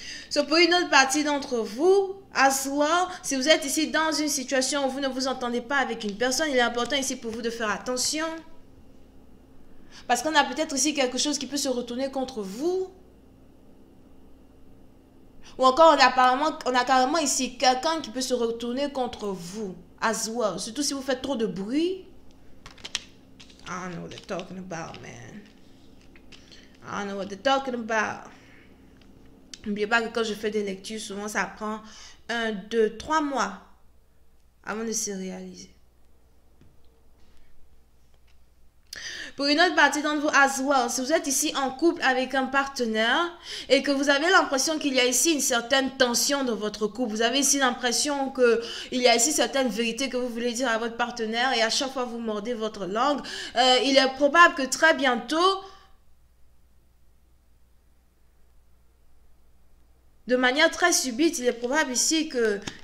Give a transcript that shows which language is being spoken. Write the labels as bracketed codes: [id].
[fr] So, pour une autre partie d'entre vous, [en] as well, [fr] si vous êtes ici dans une situation où vous ne vous entendez pas avec une personne, il est important ici pour vous de faire attention. Parce qu'on a peut-être ici quelque chose qui peut se retourner contre vous. Ou encore, on a carrément ici quelqu'un qui peut se retourner contre vous. [en] As well. [fr] Surtout si vous faites trop de bruit. [en] I don't know what they're talking about, man. I don't know what they're talking about. [fr] N'oubliez pas que quand je fais des lectures, souvent ça prend 1, 2, 3 mois avant de se réaliser. Pour une autre partie d'entre vous, [en] as well, [fr] si vous êtes ici en couple avec un partenaire et que vous avez l'impression qu'il y a ici une certaine tension dans votre couple, vous avez ici l'impression qu'il y a ici certaines vérités que vous voulez dire à votre partenaire et à chaque fois vous mordez votre langue, il est probable que très bientôt, de manière très subite, il est probable ici que,